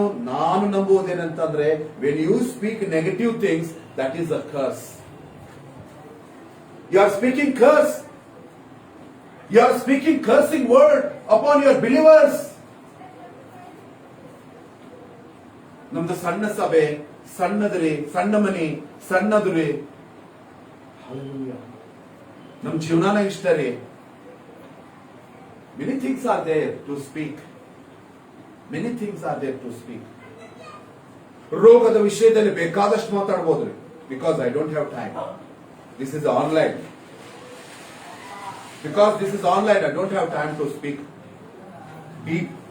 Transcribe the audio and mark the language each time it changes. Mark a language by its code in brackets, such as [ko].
[kn] ನಾನು ನಂಬುವುದೇನಂತಂದ್ರೆ, [en] When you speak negative things, that is a curse. You are speaking curse. You are speaking cursing word upon your believers. [kn] ನಮ್ದು ಸಣ್ಣ ಸಭೆ, ಸಣ್ಣದ್ರಿ, ಸಣ್ಣ ಮನಿ, ಸಣ್ಣದ್ರಿ. ನಮ್ ಜೀವನಾನ ಇಷ್ಟ ರೀ. [en] Many things are there to speak. Many things are there to speak. [kn] ರೋಗದ ವಿಷಯದಲ್ಲಿ ಬೇಕಾದಷ್ಟು ಮಾತಾಡಬಹುದ್ರಿ. [en] Because I don't have time. This is online. Because this is online, I don't have time to speak deep.